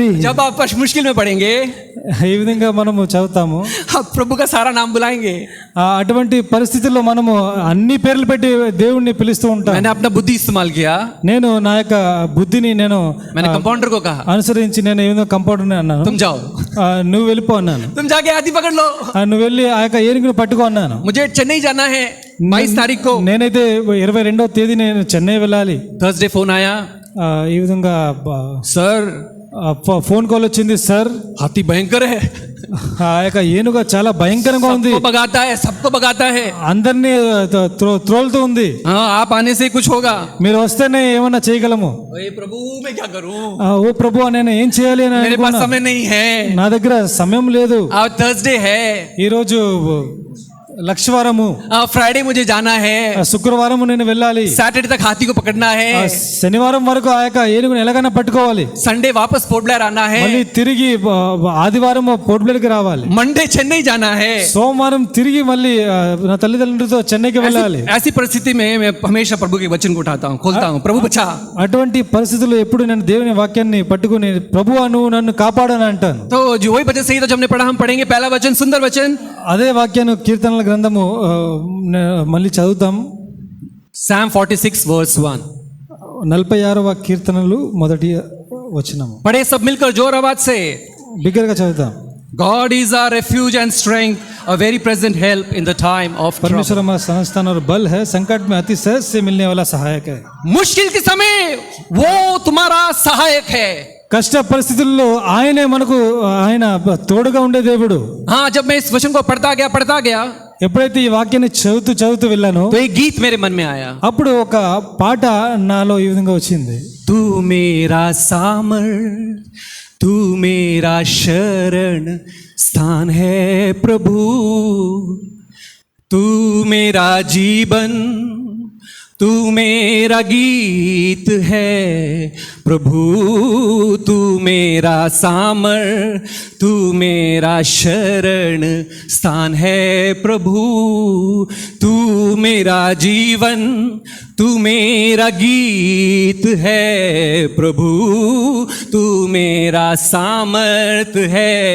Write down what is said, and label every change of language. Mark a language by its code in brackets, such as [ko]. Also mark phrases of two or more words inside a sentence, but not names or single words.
[hi] जब आप मुश्किल में पड़ेंगे [te] ఈ విధంగా మనము చదువుతాము, [hi] आप प्रभु का सारा नाम बुलाएंगे। [te] అటువంటి పరిస్థితుల్లో మనము అన్ని పేర్లు పెట్టి దేవుణ్ణి పిలుస్తూ ఉంటాం. [hi] मैंने अपना बुद्धि इस्तेमाल किया, [te] నేను నా యొక్క బుద్ధిని [hi] मैंने कंपाउंडर को कहा [te] అనుసరించి నేను ఏదో కంపౌండర్ అన్నాను, [hi] तुम जाओ, [te] నువ్వు వెళ్ళిపో అన్నాను. [hi] तुम जाके हाथी पकड़ लो, [te] నువ్వు వెళ్ళి ఆ యొక్క ఏనుగుని పట్టుకో అన్నాను. [hi] मुझे चेन्नई जाना है 22 तारीख को। [te] నేనైతే 22వ తేదీ నేను చెన్నై వెళ్ళాలి. [hi] थर्सडे फोन आया, [te] ఈ విధంగా [hi] सर [en] phone call [te] వచ్చింది. సార్ [hi] हाथी भयंकर है, [te] ఆ యొక్క ఏనుగు చాలా భయంకరంగా ఉంది, [hi] सबको भगाता है, [te] అందరినీ త్రోలుతూ ఉంది. [hi] आप आने से कुछ होगा, [te] మీరు వస్తేనే ఏమన్నా చేయగలము. [hi] प्रभु मैं क्या करूं, [te] ఓ ప్రభు నేను ఏం చేయాలి అని [hi] मेरे पास समय नहीं है, [te] నా దగ్గర సమయం లేదు. [hi] आज थर्सडे है, [te] ఈరోజు లక్షవారము, [hi] फ्राइडे मुझे जाना है, [te] శుక్రవారం నేను వెళ్ళాలి, [hi] सैटरडे तक हाथी को पकड़ना है, [te] శనివారం వరకు ఆ యొక్క ఏనుగుని ఎలాగైనా పట్టుకోవాలి, [hi] संडे वापस पोर्ट ब्लेयर आना है, [te] మళ్ళీ తిరిగి ఆదివారం పోర్ట్ బ్లేర్ కి రావాలి, [hi] मंडे चेन्नई जाना है, [te] సోమవారం తిరిగి మళ్ళీ నా తల్లిదండ్రులతో చెన్నైకి వెళ్ళాలి. [hi] ऐसी परिस्थिति में मैं हमेशा प्रभु के वचन को उठाता हूँ, खोलता हूँ, प्रभु बचा। [te] అటువంటి పరిస్థితుల్లో ఎప్పుడు నేను దేవుని వాక్యాన్ని పట్టుకుని ప్రభువా నువ్వు నన్ను కాపాడని అంటాను. [hi] तो जो वही वचन सही तो हमने पढ़ा, हम पढ़ेंगे पहला वचन, सुंदर वचन, [te] అదే వాక్యాన్ని కీర్తనల గ్రంథము మళ్ళీ చదువుతాం. [en] Psalm 46 verse 1, [te] 46వ కీర్తనలు మొదటి వచనము. [hi] पढ़े सब मिलकर जोर आवाज से, [te] బిగ్గరగా చదువుతాం. [en] God is our refuge and strength, a very present help in the time of trouble. [hi] परमेश्वर हमारा संस्थान और बल है, संकट में अति सहज से मिलने वाला सहायक है। मुश्किल के समय वो तुम्हारा सहायक है। [te] కష్ట పరిస్థితుల్లో ఆయనే మనకు ఆయన తోడుగా ఉండే దేవుడు। [hi] हाँ, जब मैं इस वचन को पढ़ता गया [te] ఎప్పుడైతే ఈ వాక్యాన్ని చదువుతూ వెళ్ళానో [hi] तो एक गीत मेरे मन में आया। [te] అప్పుడు ఒక పాట నాలో ఈ విధంగా వచ్చింది। [hi] तू मेरा सामर, तू मेरा शरण स्थान है प्रभु, तू मेरा जीवन, तू मेरा गीत है प्रभु, तू मेरा सामर, तू मेरा शरण स्थान है प्रभु, तू मेरा जीवन, तू मेरा गीत है प्रभु, तू मेरा सामर्थ है।